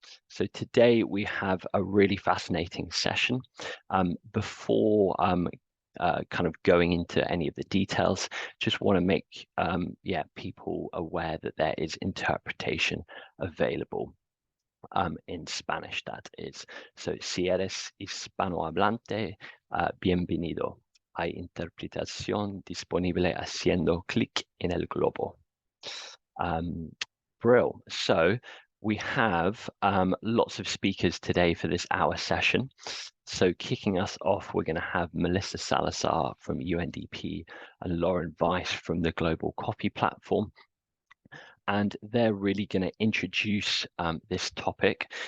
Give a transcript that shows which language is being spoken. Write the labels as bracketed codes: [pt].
[en] So today we have a really fascinating session. Before kind of going into any of the details, just want to make people aware that there is interpretation available in Spanish, that is. [es] So si eres hispanohablante, bienvenido. Hay interpretación disponible haciendo clic en el globo. [en] Brill. So we have lots of speakers today for this hour session. So kicking us off, we're going to have Melissa Salazar from UNDP and Lauren Weiss from the Global Coffee Platform. And they're really going to introduce this topic.